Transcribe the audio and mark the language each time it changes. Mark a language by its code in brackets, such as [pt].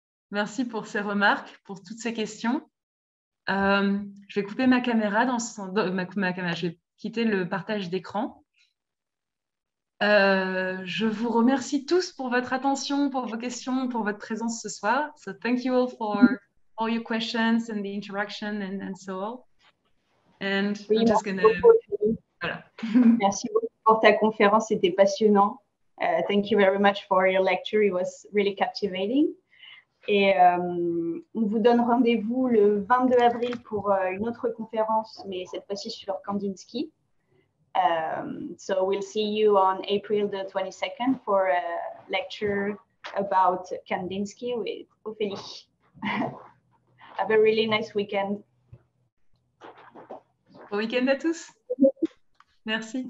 [fr] Merci pour ces remarques, pour toutes ces questions. Je vais couper ma caméra je vais quitter le partage d'écran. Je vous remercie tous pour votre attention, pour vos questions, pour votre présence ce soir. [en] So thank you all for all your questions and the interaction and so on. And I'm just gonna... Voilà. [fr] Merci beaucoup pour ta conférence, c'était passionnant. [en] Thank you very much for your lecture, it was really captivating. [fr] Et on vous donne rendez-vous le 22 avril pour une autre conférence, mais cette fois-ci sur Kandinsky. [en] So we'll see you on April the 22nd for a lecture about Kandinsky with Ophélie. Have a really nice weekend. [fr] Bon week-end à tous. Merci.